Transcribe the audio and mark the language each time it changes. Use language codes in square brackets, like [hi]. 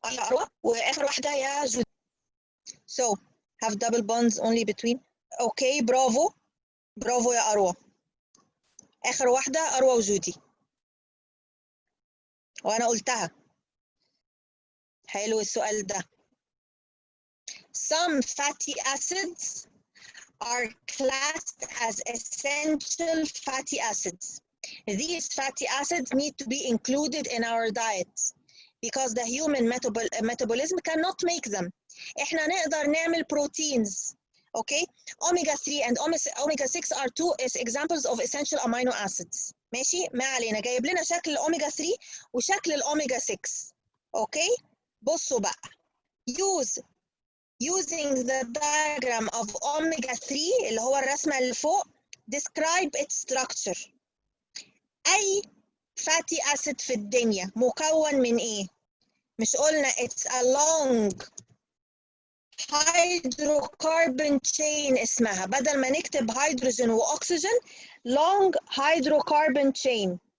[ar] يا اروى واخر واحده يا جودي. [en] so have double bonds only between. [ar] اوكي برافو برافو يا اروى. اخر واحده اروى وجودي وانا قلتها. حلو السؤال ده. [en] some fatty acids are classed as essential fatty acids. These fatty acids need to be included in our diet because the human metabolism cannot make them. [ar] احنا نقدر نعمل proteins. [en] Okay, omega 3 and omega 6 are two examples of essential amino acids. [ar] ماشي. ما علينا. جايب لنا شكل الاوميجا 3 وشكل الاوميجا 6. اوكي بصوا بقى. [en] using the diagram of omega 3 [ar] اللي هو الرسمه اللي فوق [en] describe its structure. [ar] اي fatty acid في الدنيا مكون من ايه؟ مش قلنا [en] it's a long hydrocarbon chain [ar] اسمها، بدل ما نكتب هيدروجين واكسجين [en] long hydrocarbon chain.